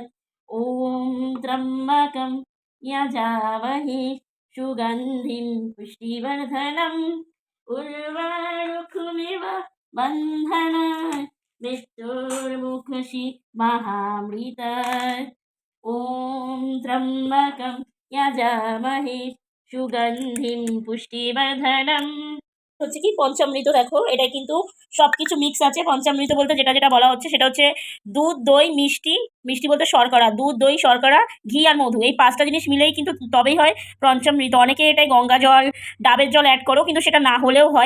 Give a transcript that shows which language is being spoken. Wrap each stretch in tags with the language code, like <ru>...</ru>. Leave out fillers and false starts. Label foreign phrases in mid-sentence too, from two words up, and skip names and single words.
<sa>ॐ त्र्यम्बकं यजामहे सुगन्धिं पुष्टिवर्धनम् उर्वारुकमिव बन्धनात् मृत्युर्मुक्षि महामृतात्। ॐ त्र्यम्बकं यजामहे सुगन्धिं पुष्टिवर्धनम्।</sa> <bn>হচ্ছে কি পঞ্চামৃত, দেখো এটা কিন্তু সবকিছু মিক্স আছে। পঞ্চামৃত বলতে যেটা যেটা বলা হচ্ছে সেটা হচ্ছে দুধ, দই, মিষ্টি, মিষ্টি বলতে শর্করা, দুধ, দই, শর্করা, ঘি আর মধু, এই 5টা জিনিস মিলেই কিন্তু তবেই হয় পঞ্চামৃত। অনেকে এটাই গঙ্গা জল, ডাবের জল অ্যাড করো, কিন্তু সেটা না হলেও হয়।</bn>